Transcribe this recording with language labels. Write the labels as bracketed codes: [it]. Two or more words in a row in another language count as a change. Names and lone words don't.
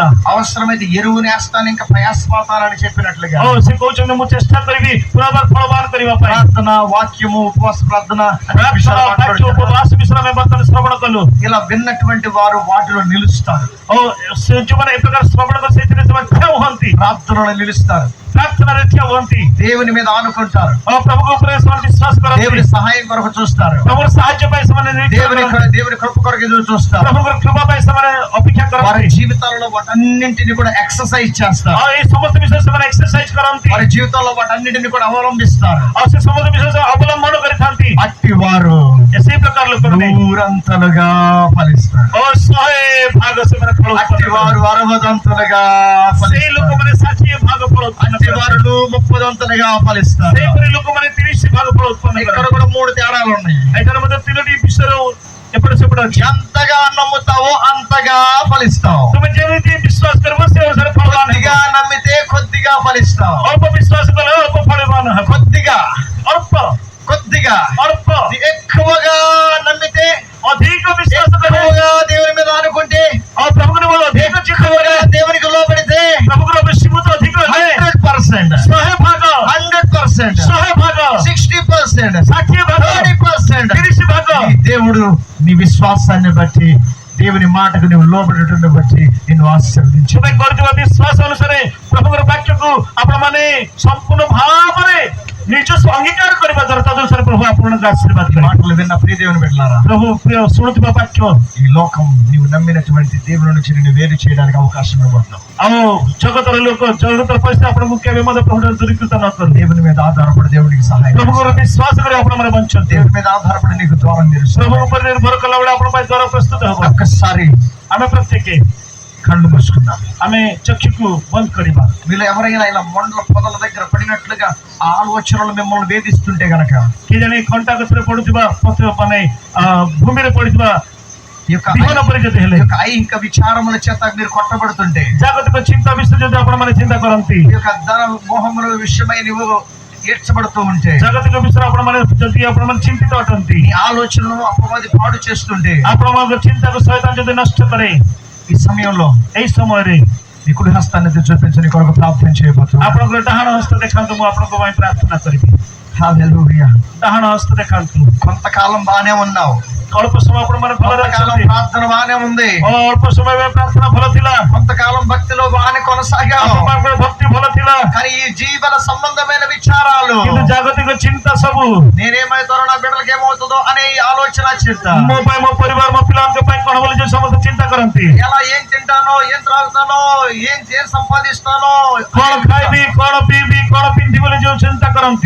[te] అవసరమైతే ఎరువు నేస్తాను ఇంకా ప్రయాసపడతానని చెప్పినట్లుగా, [or] ଆଉ ସେ କହୁଛନ୍ତି ମୁଁ ଚେଷ୍ଟା କରିବି ପୁନର୍ବାର ଫଳବାନ କରିବା ପାଇଁ. [te] ప్రార్థన, వాక్యము, ఉపవాస ప్రార్థన, [or] ପ୍ରାର୍ଥନା, ବାକ୍ୟ, ଉପବାସ ବିଷୟରେ ଆମେ ବର୍ତ୍ତମାନ ଶ୍ରବଣ କଲୁ. [te] ఇలా విన్నటువంటి వారు వాటిలో నిలుస్తారు. [or] ଓ ଯୋଉମାନେ ଏ ପ୍ରକାର ଶ୍ରବଣ କରି ସେଇଥିରେ ସେମାନେ ଠିଆ ହୁଅନ୍ତି, [te] ప్రార్థనలో నిలుస్తారు, [or] ପ୍ରାର୍ଥନାରେ ଠିଆ ହୁଅନ୍ତି, [te] దేవుని మీద ఆనుకుంటారు, [or] ପ୍ରଭୁଙ୍କ ଉପରେ ସେମାନେ ବିଶ୍ୱାସ କରନ୍ତି, [te] దేవుని సహాయం కొరకు చూస్తారు, [or] ପ୍ରଭୁର ସାହାଯ୍ୟ ପାଇଁ ସେମାନେ [te] దేవుని కృప కొరకు ఎదురు చూస్తారు. [or] ପ୍ରଭୁଙ୍କର కృపା ପାଇଁ ସେମାନେ ଅପେକ୍ଷା [te] వారి [or] କରନ୍ତି. [te] జీవితాలలో వాటన్నింటిని కూడా ఎక్సర్సైజ్ చేస్తారు. [or] ଆଉ এই ସମସ୍ତ ବିଷୟ ସେମାନେ ଏକ୍ସରସାଇଜ କରନ୍ତି. [te] వారి జీవితంలో వాటన్నింటిని కూడా అవలంబిస్తారు. [or] ଆଉ ସେ ସମସ୍ତ ବିଷୟ ଅବଲମ୍ବନ କରିଥାନ୍ତି. [te] అట్టి వారు [or] ସେଇ ପ୍ରକାର ଲୋକମାନେ [te] నూరంతలుగా ఫలిస్తారు. [or] ଓ 100 ଭାଗ ସେମାନେ ଫଳ [te] అట్టి [or] ଉତ୍ପନ୍ନ [te] వారు 60ంతలుగా [or] କରନ୍ତି. ସେଇ [te] ఫలిస్తారు. [or] ଲୋକମାନେ 60 ଭାଗ ଫଳ ଉତ୍ପନ୍ନ [te] అట్టి [or] କରନ୍ତି. [te] వారు 30ంతలుగా ఫలిస్తారు. [or] ସେହିପରି ଲୋକମାନେ 30 ଭାଗ ଫଳ ଉତ୍ପନ୍ନ [te] ఇక్కడ [or] କରନ୍ତି. [te] కూడా 3 తేడాలు ఉన్నాయి. [or] ଏଠାରେ ମଧ୍ୟ 3ଟି ବିଷୟର ଏପଟ ସେପଟ ଅଛି. [te] ఎంతగా నమ్ముతావో అంతగా ఫలిస్తావు. [or] ତୁମେ ଯେମିତି ବିଶ୍ୱାସ କରିବ ସେ ଅନୁସାରେ ଫଳବାନ [te] కొద్దిగా [or] ହେବ. [te] నమ్మితే కొద్దిగా ఫలిస్తావు. [or] ଅଳ୍ପ ବିଶ୍ୱାସ କଲେ ଅଳ୍ପ ଫଳବାନ ହେବ. [te] కొద్దిగా [or] ଅଳ୍ପ ଅଳ୍ପ [te] ఎక్కువగా నమ్మితే, [or] ଅଧିକ ବିଶ୍ୱାସ କଲେ, [te] ఎక్కువగా దేవుని మీద అనుకుంటే, [or] ଆଉ ପ୍ରଭୁଙ୍କର ବଳ ଅଧିକ ଚିତ୍ତ କଲେ, [te] దేవునికి లోబడితే [or] ପ୍ରଭୁଙ୍କର ବେଶୀଭୂତ ଅଧିକ ହେଲେ [te] 100%, [or] 100 ଭାଗ [te] 100%, [or] 100 ଭାଗ [te] 60%, [or] 60 ଭାଗ [te] 30%. [or] 30 ଭାଗ. [te] నీ దేవుడు నీ విశ్వాసాన్ని బట్టి, దేవుని మాటకు నువ్వు లోబడటం బట్టి నిన్ను ఆశీర్వదించు. [or] ତୁମେ କରୁଥିବା ବିଶ୍ୱାସ ଅନୁସାରେ ପ୍ରଭୁଙ୍କର ବାକ୍ୟକୁ ଆପଣମାନେ ସମ୍ପୂର୍ଣ୍ଣ ଭାବରେ ନିଜସ୍ୱ ଅଙ୍ଗୀକାର କରିବା ଦ୍ୱାରା ତଦନୁସାରେ ପ୍ରଭୁ ଆପଣଙ୍କୁ ଆଶୀର୍ବାଦ କରିବେ. [te] మాటలు విన్న ప్రియ దేవుని బిడ్డలారా, [or] ପ୍ରଭୁ ପ୍ରିୟ ଶୁଣୁଥିବା ବାକ୍ୟ, [te] ఈ లోకం నీవు నమ్మినటువంటి దేవుని నుంచి నిన్ను వేరు చేయడానికి అవకాశం ఇవ్వబడతావు. [or] ଆଉ ଜଗତର ଲୋକ, ଜଗତର ପରିସ୍ଥିତି ଆପଣଙ୍କୁ କେବେ ମଧ୍ୟ ପ୍ରଭୁଠାରୁ ଦୂରୀକୃତ ନ କରୁ. [te] దేవుని మీద ఆధారపడి దేవునికి సహాయం, [or] ପ୍ରଭୁଙ୍କର ବିଶ୍ୱାସ କରି ଆପଣମାନେ ବଞ୍ଚନ୍ତି. [te] దేవుని మీద ఆధారపడి నీకు ద్వారం తెరుస్తాడు. [or] ପ୍ରଭୁ ଉପରେ ନିର୍ଭର କଲା ବେଳେ ଆପଣଙ୍କ ପାଇଁ ଦ୍ୱାର ପ୍ରସ୍ତୁତ ହେବ. [te] ఒక్కసారి [or] ଆମେ ପ୍ରତ୍ୟେକ [te] కళ్ళు మూసుకుందాం. [or] ଆମେ ଚକ୍ଷୁକୁ ବନ୍ଦ କରିବା. [te] వీళ్ళు ఎవరైనా ఇలా మొండల పొదల దగ్గర పడినట్లుగా ఆ ఆలోచనలు మిమ్మల్ని వేధిస్తుంటే గనక, [or] କେଜାଣି କଣ୍ଟା ଗଛରେ ପଡୁଥିବା ମାନେ ଭୂମିରେ ପଡିଥିବା [te] ఈ యొక్క [or] ବିହନ ପରି ଯଦି [te] ఈ [or] ହେଲେ [te] యొక్క ఐహిక విచారముల చేత మీరు కొట్టబడుతుంటే, [or] ଜାଗତିକ ଚିନ୍ତା ବିଷୟ ଯଦି ଆପଣମାନେ ଚିନ୍ତା କରନ୍ତି, [te] ఈ యొక్క ధన మోహముల విషయమై నువ్వు ఏడ్చబడుతూ ఉంటే, [or] ଜାଗତିକ ବିଷୟରେ ଆପଣମାନେ ଯଦି ଆପଣମାନେ ଚିନ୍ତିତ ଅଟନ୍ତି, [te] నీ ఆలోచనలను అపవాది పాడు చేస్తుంటే, [or] ଆପଣମାନଙ୍କ ଚିନ୍ତାକୁ ଶୟତାନ ଯଦି ନଷ୍ଟ କରେ, [te] ఈ సమయంలో [or] ଏଇ ସମୟରେ [te] నీ కుడి హస్తాన్ని చూపించని కొరకు ప్రార్థన చేయబోతున్నాను. [or] ଆପଣଙ୍କର ଡାହାଣ ହସ୍ତ ଦେଖାନ୍ତୁ, ମୁଁ ଆପଣଙ୍କ ପାଇଁ ପ୍ରାର୍ଥନା କରିବି। [te] హల్లెలూయా. [or] ଡାହାଣ ହସ୍ତ ଦେଖାନ୍ତୁ। [te] కొంతకాలం బానే ఉన్నావు, [or] ଅଳ୍ପ ସମୟ ଆପଣମାନେ ଭଲରେ [te] కొంతకాలం [or] ଅଛନ୍ତି, [te] ప్రార్థన బానే ఉంది, [or] ଅଳ୍ପ ସମୟ ପାଇଁ ପ୍ରାର୍ଥନା ଭଲ ଥିଲା, [te] కొంతకాలం భక్తిలో బానే కొనసాగావు. [or] ଆପଣଙ୍କର ଭକ୍ତି ଭଲ ଥିଲା, [te] కానీ ఈ జీవన సంబంధమైన విచారాలు, [or] କିନ୍ତୁ ଜାଗତିକ ଚିନ୍ତା ସବୁ, [te] నేనేమవుతానో నా బిడ్డలకి ఏమవుతుందో అనే ఈ ఆలోచన చింత, [or] ମୋ ପାଇଁ, ମୋ ପରିବାର, ମୋ ପିଲାଙ୍କ ପାଇଁ କଣ ବୋଲି ଯୋଉ ସମସ୍ତେ ଚିନ୍ତା କରନ୍ତି, [te] ఎలా ఏం తింటానో, ఏం త్రాగుతానో, ఏం సంపాదిస్తానో, [or] କଣ ଖାଇବି, କଣ ପିଇବି, କଣ ପିନ୍ଧିବି ବୋଲି ଯୋଉ ଚିନ୍ତା କରନ୍ତି,